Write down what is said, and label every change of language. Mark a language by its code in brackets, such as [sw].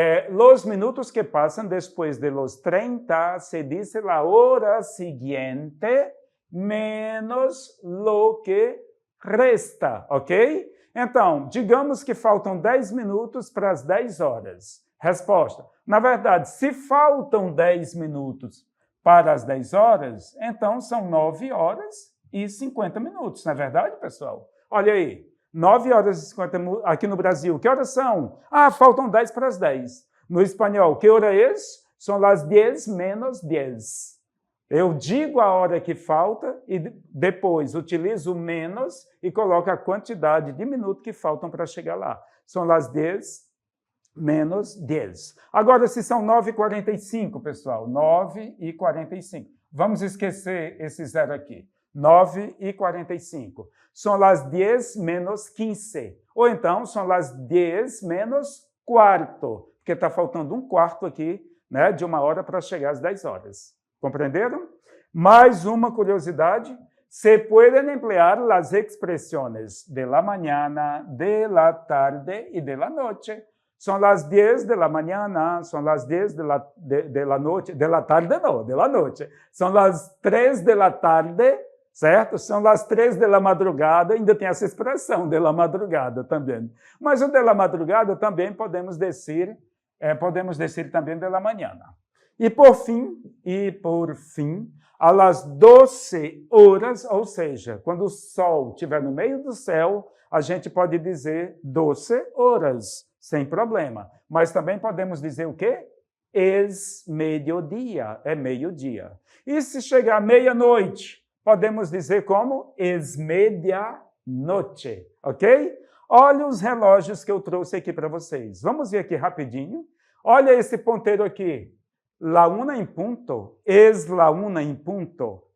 [es] Los minutos que [pt] passam depois [es] de los 30 se dice la hora siguiente menos lo que resta, ok? [pt] Então, digamos que faltam 10 minutos para as 10 horas. Resposta. Na verdade, se faltam 10 minutos para as 10 horas, então são 9 horas e 50 minutos, não é verdade, pessoal? Olha aí, 9 horas e 50 minutos aqui no Brasil. Que horas são? Faltam 10 para as 10. No espanhol, que hora é? [es] São las 10 menos 10. [pt] Eu digo a hora que falta e depois utilizo o menos e coloco a quantidade de minutos que faltam para chegar lá. [es] São las 10 menos 10. [pt] Agora, se são 9h45, pessoal, 9h45. Vamos esquecer esse zero aqui. 9h45. [es] São las 10 menos 15. [pt] Ou então, [es] são las 10 menos quarto, [pt] porque está faltando 1/4 aqui, né, de 1 hora para chegar às 10 horas. Compreenderam? Mais uma curiosidade. [es] Se pueden emplear las expresiones de la mañana, de la tarde y de la noche. Son las 10 de la mañana, son las 10 de la noche, de la tarde no, de la noche. São las 3 de la tarde, certo? São las 3 de la madrugada, [pt] ainda tem essa expressão, de la madrugada também. Mas o [es] de la madrugada [pt] também podemos dizer também [es] de la mañana. [pt] E por fim, às 12 horas, ou seja, quando o sol estiver no meio do céu, a gente pode dizer 12 horas, sem problema. Mas também podemos dizer o quê? Mediodía, é meio-dia. E se chegar meia-noite, podemos dizer como? Medianoche, ok? Olha os relógios que eu trouxe aqui para vocês. Vamos ver aqui rapidinho. Olha esse ponteiro aqui. [es] La una en punto, es la una en punto.